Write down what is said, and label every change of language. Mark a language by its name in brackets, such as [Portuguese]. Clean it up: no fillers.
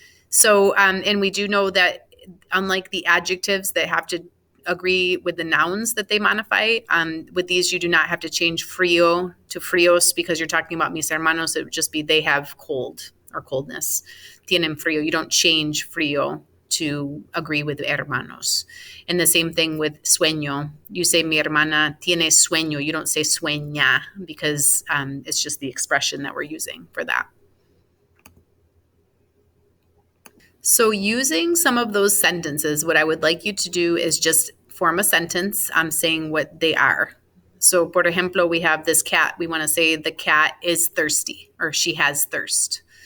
[English] So, and we do know that unlike the adjectives that have to agree with the nouns that they modify, with these you do not have to change frío to fríos, because you're talking about mis hermanos. It would just be they have cold or coldness. [Spanish] Tienen frío. [English] You don't change frío to agree with hermanos. And the same thing with sueño. You say [Spanish] mi hermana tiene sueño. [English] You don't say sueña, because it's just the expression that we're using for that. So using some of those sentences, what I would like you to do is just form a sentence saying what they are. So, [Spanish] por ejemplo, [English] we have this cat. We want to say the cat is thirsty, or she has thirst.